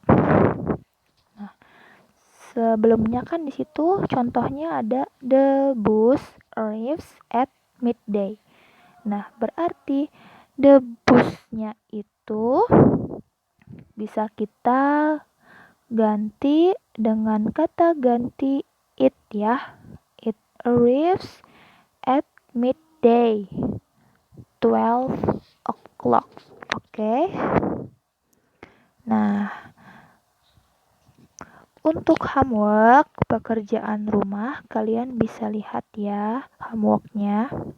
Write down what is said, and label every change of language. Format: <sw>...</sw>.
<id>Nah, sebelumnya kan di situ contohnya ada</id> <en>the bus arrives at midday.</en> <id>Nah, berarti the bus-nya itu bisa kita ganti dengan kata ganti it ya.</id> <en>It arrives at midday, 12 o'clock.</en> <id>Oke. Nah, untuk homework, pekerjaan rumah, kalian bisa lihat ya homeworknya.</id>